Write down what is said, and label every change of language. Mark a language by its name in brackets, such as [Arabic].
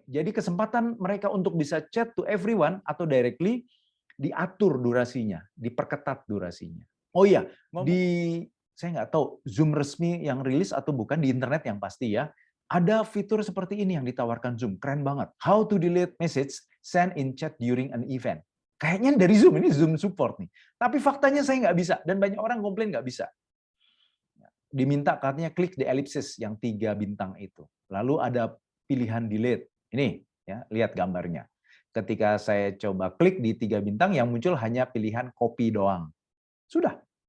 [Indonesian] Jadi kesempatan mereka untuk bisa chat to everyone atau directly, diatur durasinya, diperketat durasinya. Oh iya, saya nggak tahu Zoom resmi yang rilis atau bukan, di internet yang pasti ya, ada fitur seperti ini yang ditawarkan Zoom, keren banget. [English] How to delete message sent in chat during an event. [Indonesian] Kayaknya dari Zoom, ini Zoom support nih. Tapi faktanya saya nggak bisa, dan banyak orang komplain nggak bisa. Diminta katanya klik di ellipsis yang 3 bintang itu. Lalu ada pilihan delete. Ini, ya, lihat gambarnya. Ketika saya coba klik di 3 bintang, yang muncul hanya pilihan copy doang. Sudah.